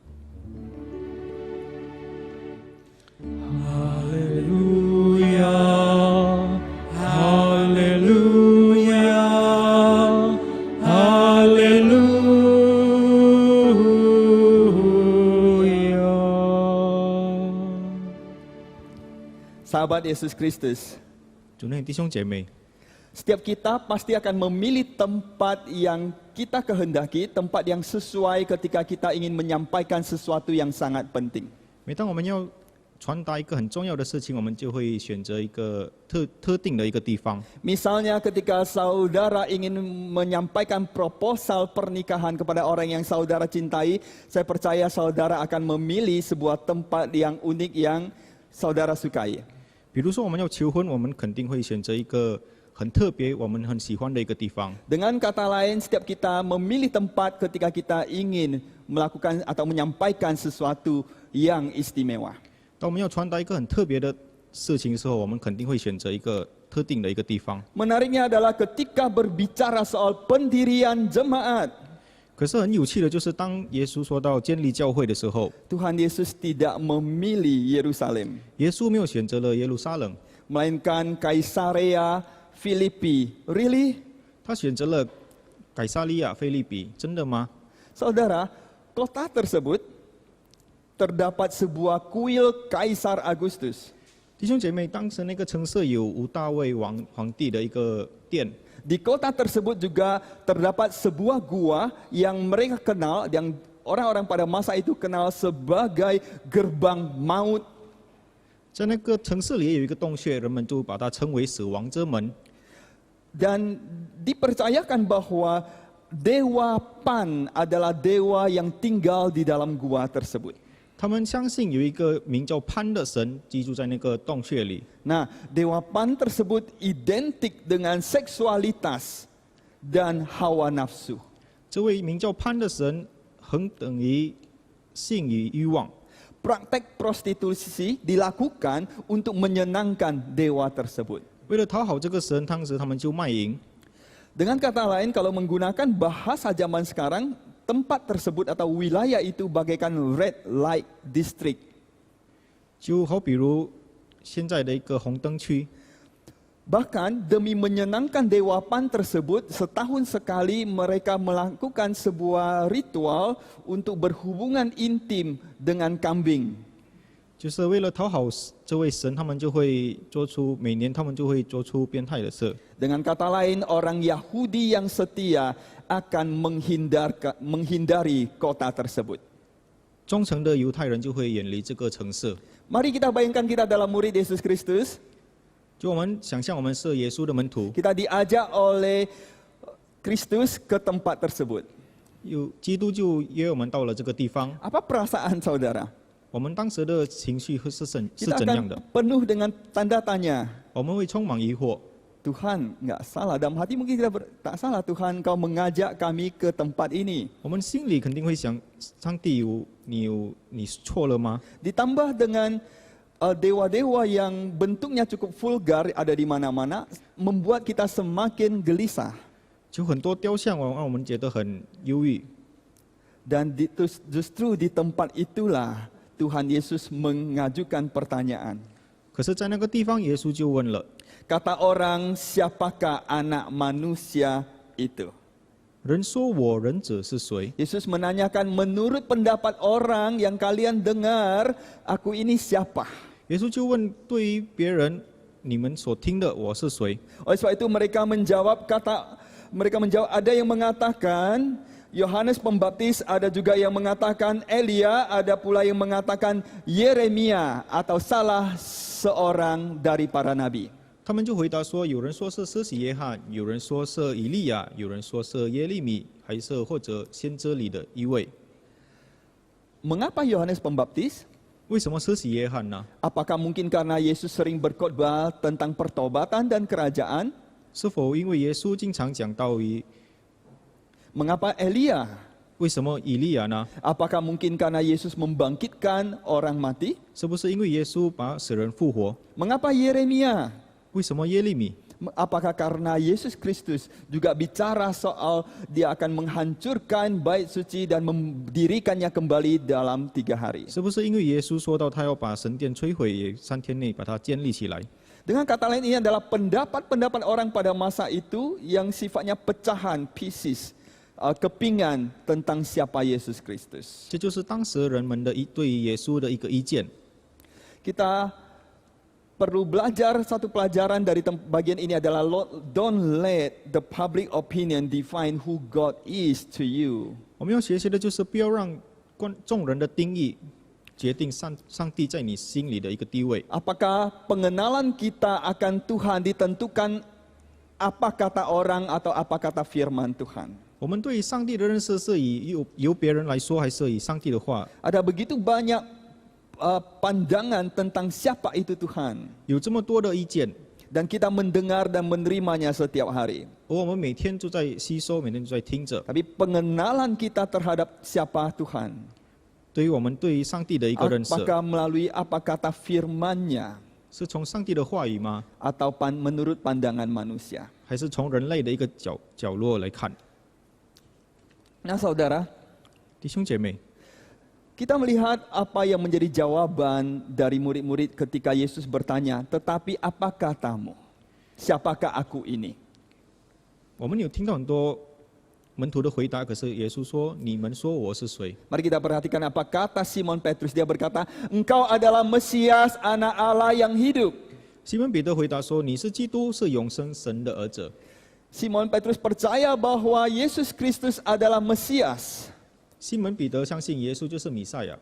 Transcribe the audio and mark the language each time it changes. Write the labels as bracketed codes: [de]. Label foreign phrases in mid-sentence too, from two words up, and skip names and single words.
[id] Haleluya, haleluya, haleluya. Sahabat Yesus Kristus, [zh] 主内弟兄姐妹， [id] setiap kita pasti akan memilih tempat yang kita kehendaki, tempat yang sesuai ketika kita ingin menyampaikan sesuatu yang sangat penting. [zh] 每当我们要传达一个很重要的事情，我们就会选择一个特定的一个地方。 [id] Misalnya ketika saudara ingin menyampaikan proposal pernikahan kepada orang yang saudara cintai, saya percaya saudara akan memilih sebuah tempat yang unik yang saudara sukai. [zh] 比如说我们要求婚，我们肯定会选择一个很特别、我们很喜欢的一个地方。 [id] Dengan kata lain, setiap kita memilih tempat ketika kita ingin melakukan atau menyampaikan sesuatu yang istimewa. [zh] 当我们要传达一个很特别的事情的时候，我们肯定会选择一个特定的一个地方。 [id] Menariknya adalah ketika berbicara soal pendirian jemaat, [zh] 可是很有趣的就是，当耶稣说到建立教会的时候， [id] Tuhan Yesus tidak memilih Yerusalem, [zh] 耶稣没有选择了耶路撒冷， [id] melainkan Kaisarea Filipi. Really? [zh] 他选择了改撒利亚、菲利比。真的吗？ [id] Saudara, kota tersebut terdapat sebuah kuil Kaisar Agustus. [zh] 弟兄姐妹，当时那个城市有吴大卫皇帝的一个殿， [id] Di kota tersebut juga terdapat sebuah gua yang mereka kenal, yang orang-orang pada masa itu kenal sebagai gerbang maut. [zh] 在那个城市里也有一个洞穴，人们就把它称为死亡之门。 [id] Dan dipercayakan bahwa Dewa Pan adalah dewa yang tinggal di dalam gua tersebut. [zh] 他们相信有一个名叫潘的神居住在那个洞穴里。 [id] Nah, Dewa Pan tersebut identik dengan seksualitas dan hawa nafsu. [zh] 这位名叫潘的神恒等于性与欲望。 [id] Praktek prostitusi dilakukan untuk menyenangkan dewa tersebut. [zh] 为了讨好这个神，当时他们就卖淫。 [id] Dengan kata lain, kalau menggunakan bahasa zaman sekarang, tempat tersebut atau wilayah itu bagaikan [en] red light district. [zh] 就好比如现在的一个红灯区， [id] Bahkan demi menyenangkan Dewa Pan tersebut, setahun sekali mereka melakukan sebuah ritual untuk berhubungan intim dengan kambing. [zh] 就是为了讨好这位神，他们就会做出每年他们就会做出变态的事。 [id] Dengan kata lain, orang Yahudi yang setia akan menghindari kota tersebut. [zh] 忠诚的犹太人就会远离这个城市。 [id] Mari kita bayangkan kita adalah murid Yesus Kristus. [zh] 就我们想象我们是耶稣的门徒， [id] Kita diajak oleh Kristus ke tempat tersebut. [zh] 有基督就约我们到了这个地方。 [id] Apa perasaan saudara? [zh] 我们当时的情绪是怎 [id] Kita [zh] 样的？ [id] akan penuh dengan tanda tanya. [zh] 我们会充满疑惑。 [id] Tuhan, nggak salah. Dalam hati mungkin kita tak salah. Tuhan, Kau mengajak kami ke tempat ini. [zh] 我们心里肯定会想，上帝你错了吗？ [id] Ditambah dengan dewa-dewa yang bentuknya cukup vulgar ada di mana-mana, membuat kita semakin gelisah. [zh] 就很多雕像让我们觉得很忧郁。 [id] Dan justru di tempat itulah Tuhan Yesus mengajukan pertanyaan. [zh] 可是，在那个地方，耶稣就问了： [id] Kata orang, siapakah anak manusia itu? [zh] 人说我人者是谁？ [id] Yesus menanyakan, menurut pendapat orang yang kalian dengar, aku ini siapa? [zh] 耶稣就问对于别人，你们所听的我是谁？ [id] Oleh sebab itu mereka menjawab, ada yang mengatakan Yohanes Pembaptis, ada juga yang mengatakan Elia, ada pula yang mengatakan Yeremia atau salah seorang dari para nabi. [zh] 他们就回答说：有人说是施洗约翰，有人说是以利亚，有人说是耶利米，还是或者先知里的一位。 [id] Mengapa Yohanes Pembaptis? [zh] 为什么施洗约翰呢？ [id] Apakah mungkin karena Yesus sering berkhotbah tentang pertobatan dan kerajaan? [zh] 是否因为耶稣经常讲道于 [id] Mengapa Elia? [zh] 为什么以利亚呢？ [id] Apakah mungkin karena Yesus membangkitkan orang mati? [zh] 是不是因为耶稣把死人复活？ [id] Mengapa Yeremia? [zh] 为什么耶利米？ [id] Apakah karena Yesus Kristus juga bicara soal dia akan menghancurkan bait suci dan mendirikannya kembali dalam 3 hari? [zh] 是不是因为耶稣说到他要把神殿摧毁，也3天内把它建立起来？ [id] Dengan kata lain, ini adalah pendapat-pendapat orang pada masa itu yang sifatnya pecahan, pieces, kepingan tentang siapa Yesus Kristus. [zh] 这就是当时人们的对耶稣的一个意见。 [id] Kita perlu belajar satu pelajaran dari bagian ini adalah [en] don't let the public opinion define who God is to you. [zh] 我们要学习的就是不要让众人的定义决定上帝在你心里的一个地位。 [id] Apakah pengenalan kita akan Tuhan ditentukan apa kata orang atau apa kata firman Tuhan? [zh] 我们对于上帝的认识是由别人来说，还是以上帝的话？ [id] Ada begitu banyak pandangan tentang siapa itu Tuhan. [zh] 有这么多的意见， [id] Dan kita mendengar dan menerimanya setiap hari. [zh] 而我们每天都在吸收，每天都在听着。 [id] Tapi pengenalan kita terhadap siapa Tuhan, [zh] 对于我们对于上帝的一个认识， [id] apakah melalui apa kata firman-Nya [zh] 是从上帝的话语吗？ [id] atau menurut pandangan manusia? [zh] 还是从人类的一个角落来看？ [id] Nah saudara, [zh] 弟兄姐妹， [id] kita melihat apa yang menjadi jawaban dari murid-murid ketika Yesus bertanya, tetapi apa katamu? Siapakah aku ini? [zh] 我们有听到很多门徒的回答，可是耶稣说：“你们说我是谁 [id] Mari kita perhatikan apa kata Simon Petrus. Dia berkata, engkau adalah Mesias, anak Allah yang hidup. [zh] 西门彼得回答说：“你是基督，是永生神的儿子。” [id] Simon Petrus percaya bahwa Yesus Kristus adalah Mesias. [zh] 西门彼得相信耶稣就是弥赛亚，